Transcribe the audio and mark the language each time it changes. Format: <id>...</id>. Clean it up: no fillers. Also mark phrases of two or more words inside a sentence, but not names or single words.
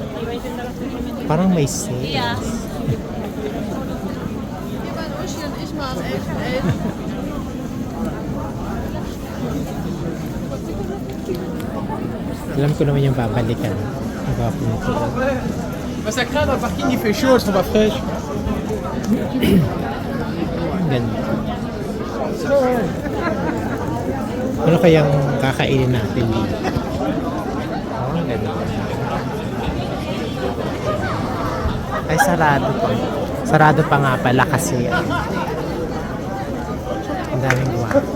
<tl>Parang may sale. Ja. Alam ko naman yung babalikan. Nagpapunto.</tl> <fr>Bah ça craint dans le parking, il fait chaud, elles sont pas fraîches.</fr> <tl>Ganda. Ano kayang kakainin natin dito? Oh, ang ganda. Ay, sarado pa. Sarado pa nga pala kasi ang daming guwapo.</tl>